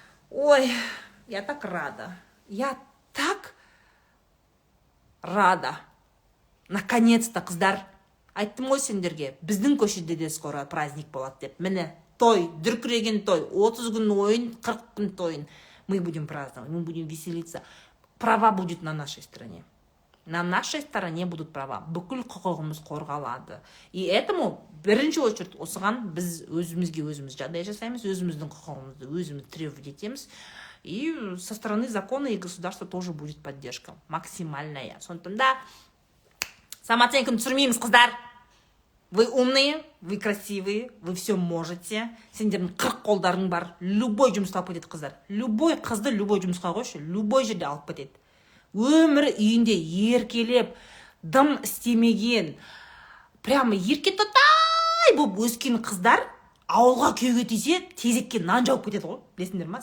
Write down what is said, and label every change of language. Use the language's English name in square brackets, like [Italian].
[Russian] Ой, я так рада. Я так рада. [Kazakh] Наконец-то, қыздар, айттым ғой сендерге, біздің көшеде де скоро праздник болады деп. Міне, той, дүркіреген той, 30 күн ойын, 40 күн тойын. [Russian] Мы будем праздновать, мы будем веселиться. Права будет на нашей стороне. На нашей стороне будут права. [Kazakh] Бүкіл құқығымыз қорғалады. [Russian] И этому [Kazakh] бірінші очередь осыған біз өзімізге жағдай жасаймыз, өзіміздің құқығымызды өзіміз требовать етеміз. [Russian] И со стороны закона и государства тоже будет поддержка максимальная. [Kazakh] Сондықтан да самооценканы түсірмейміз, қыздар. [Russian] Вы умные, вы красивые, вы все можете. [Kazakh] Сендердің 40 қолдарың бар. Любой жұмысқа алып кетеді, қыздар. Любой қызды любой жұмысқа қойшы, любой жерде алып кетеді. Өмір үйінде еркелеп, дым істемеген, прямо еркетотай болып өскен қыздар ауылға күйеуге тисе, тезекке нан жауып кетеді ғой. Білесіңдер ма?